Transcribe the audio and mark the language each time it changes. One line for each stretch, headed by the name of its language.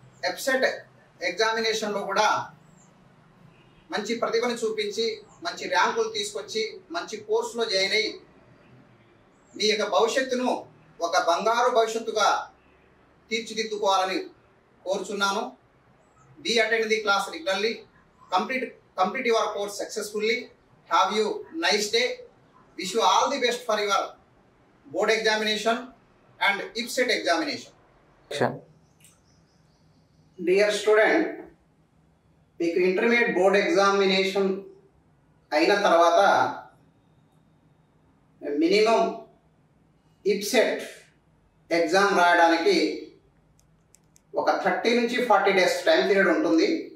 Telugu: ఎప్సెట్ ఎగ్జామినేషన్లో కూడా మంచి ప్రతిభను చూపించి మంచి ర్యాంకులు తీసుకొచ్చి మంచి కోర్సులో జాయిన్ అయ్యి మీ యొక్క భవిష్యత్తును ఒక బంగారు భవిష్యత్తుగా తీర్చిదిద్దుకోవాలని కోరుచున్నాను.
English: Be attend the class regularly, complete your course successfully. Have you nice day. Wish you all the best for your board examination and IPSET examination.
Telugu: Dear student, మీకు ఇంటర్మీడియట్ బోర్డ్ ఎగ్జామినేషన్ అయిన తర్వాత minimum ఇప్సెట్ exam రాయడానికి ఒక 30 నుంచి 40 days time period ఉంటుంది.